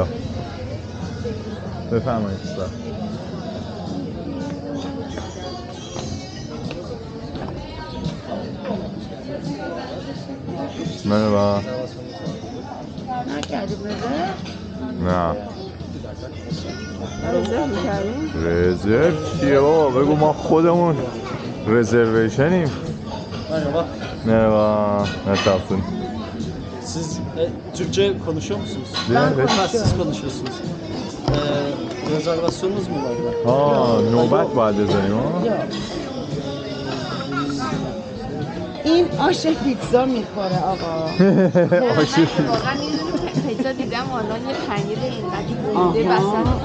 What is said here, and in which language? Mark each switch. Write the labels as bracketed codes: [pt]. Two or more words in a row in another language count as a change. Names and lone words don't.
[fa] بفرمایید استاد. مرحبا. نکردیم رزرو؟ نه رزرو می‌کردیم؟ رزرو چیه بابا؟ بگو ما خودمون رزرویشنیم. [tr] Merhaba. Merhaba. Nasılsın? Siz Türkçe konuşuyor musunuz? Evet. Ha, siz konuşuyorsunuz. Rezervasyonunuz mu vardı? [fa] ها نوبت باید بزنیم ها؟ این آش پیتزا میخوره آقا. آشی. واقعا یه دونه پیتزا دیدم الان یه پنیر اینقدی گنده وسط.